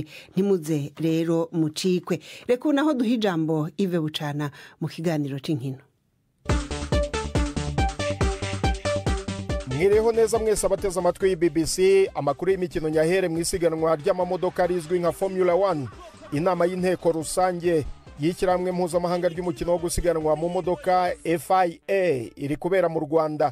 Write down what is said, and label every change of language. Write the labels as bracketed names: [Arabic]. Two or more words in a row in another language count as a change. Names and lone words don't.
[Kinyarwanda] Ntimuze rero mucikwe. [Rundi] Reka naho duha ijambo Yves Bucana mu kiganiro c'inkino. [Kinyarwanda] Mwiriho neza mwese abateze amatwi y'BBC. Amakuru y'imikino nyahere mu isiganwa ry'amamodoka rizwi nka Formula 1. Inama y'inteko rusange y'ikiramwe mpuzamahanga ry'umukino wo gusiganwa mu modoka FIA iri kubera mu Rwanda.